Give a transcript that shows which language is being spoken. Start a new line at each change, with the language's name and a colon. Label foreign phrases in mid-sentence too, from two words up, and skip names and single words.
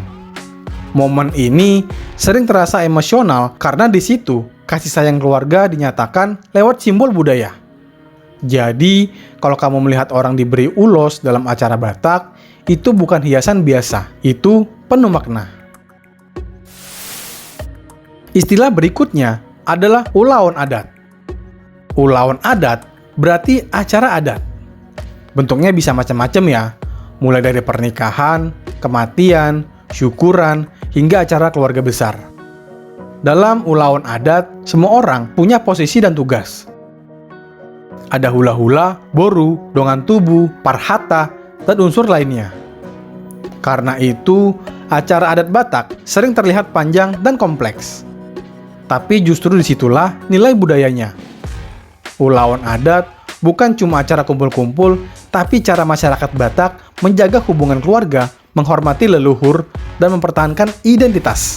Indonesian: Momen ini sering terasa emosional karena di situ kasih sayang keluarga dinyatakan lewat simbol budaya. Jadi, kalau kamu melihat orang diberi ulos dalam acara Batak, itu bukan hiasan biasa, itu penuh makna. Istilah berikutnya adalah
Batak Toba: ulaon adat. Ulawan adat
Indonesian: berarti acara adat. Bentuknya bisa macam-macam ya, mulai dari pernikahan, kematian, syukuran, hingga acara keluarga besar. Dalam
Batak Toba: ulawan adat,
Indonesian: semua orang punya posisi dan tugas. Ada hula-hula, boru,
Batak Toba: dongan tubuh,
Indonesian: parhata, dan unsur lainnya. Karena itu, acara adat Batak sering terlihat panjang dan kompleks. Tapi justru disitulah nilai budayanya.
Batak Toba: Ulawan adat
Indonesian: bukan cuma acara kumpul-kumpul, tapi cara masyarakat Batak menjaga hubungan keluarga, menghormati leluhur, dan mempertahankan identitas.